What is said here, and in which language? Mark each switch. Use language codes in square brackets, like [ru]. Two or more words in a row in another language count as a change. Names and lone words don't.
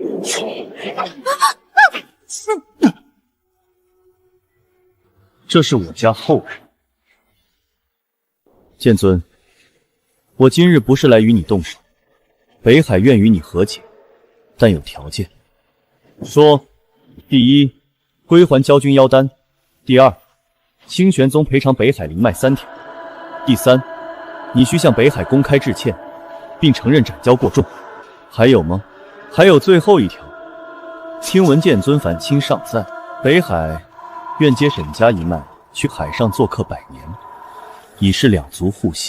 [zh] 这是我家后人。剑尊，我今日不是来与你动手，北海愿与你和解，但有条件。说，第一，归还昭君妖丹；第二，清玄宗賠償北海灵脈3条；第三，你需向北海公開致歉，並承認斬蛟過重。還有嗎？還有最後一條，聽聞劍尊返清尚在，北海願接沈家一脈去海上做客100年，以示兩族互信。